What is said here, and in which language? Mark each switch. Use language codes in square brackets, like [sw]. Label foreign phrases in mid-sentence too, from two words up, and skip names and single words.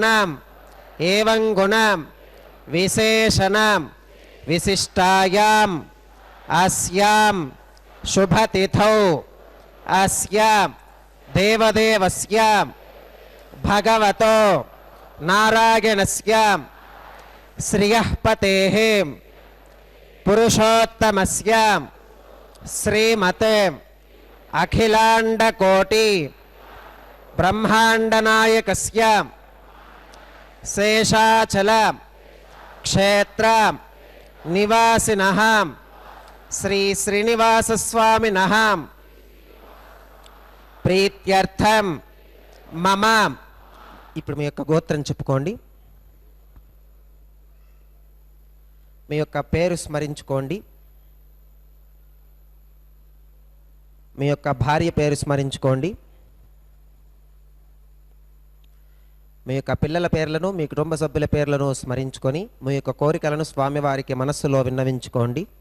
[sa] एवं गुण विशेषण विशिष्टायां अस्यां शुभतिथौ अस्य देवदेवस्य भगवतो नारायणस्य श्रियःपतेः पुरुषोत्तमस्य श्रीमते अखिलांडकोटि ब्रह्मांडनायकस्य शेषाचल क्षेत्र निवासिनः श्री श्रीनिवास स्वामिनः प्रीत्यर्थं मम [te] ఇప్పుడు మీ యొక్క గోత్రం చెప్పుకోండి, మీ యొక్క పేరు స్మరించుకోండి, మీ యొక్క భార్య పేరు స్మరించుకోండి, మీ యొక్క పిల్లల పేర్లను మీ కుటుంబ సభ్యుల పేర్లను స్మరించుకొని మీ యొక్క కోరికలను స్వామివారికి మనస్సులో విన్నవించుకోండి.